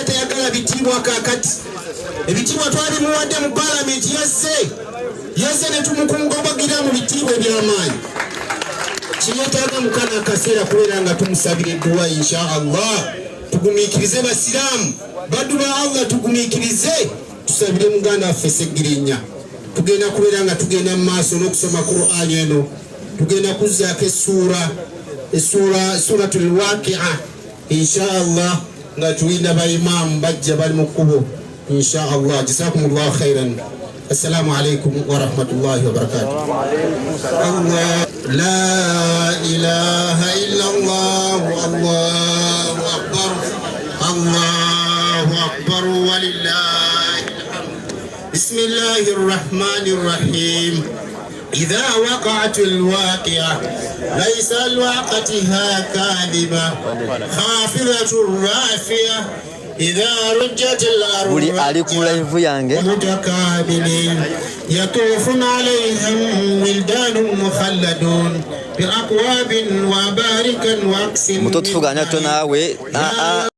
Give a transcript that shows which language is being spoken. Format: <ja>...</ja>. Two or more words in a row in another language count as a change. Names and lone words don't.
<lg>tayagala bitiibwa kaakati ebitiibwa twalimuwadde mu Parliament yazze ne tumukungobagira mu bitiibwa eby'amaanyi kiyetaaga mukana akaseera kubeera nga tumusabira edduwa</lg> <ar>إن شاء الله</ar> <lg>tugumiikirize basiraamu baddu ba Allah tugumiikirize tusabire muganda waffe Segirinya tugenda kubeera nga tugenda mu maaso n'okusoma Qur'an eno tugenda kuzzaako</lg> <ar>سورة الواقعة إن شاء الله</ar> <lg>nga tulinda baimaamu bajja bali mu kkubo</lg> <ar>إن شاء الله جزاكم الله خيرا السلام عليكم ورحمة الله وبركاته لا إله إلا الله الله أكبر ولله الحمد بسم الله الرحمن الرحيم إذا وقعت الواقعة ليس لوقتها كاذبة خافضة رافعة إذا رجت الأرض متكاملين يطوف عليهم ولدان مخلدون بأكواب وأبارك وأكس</ar>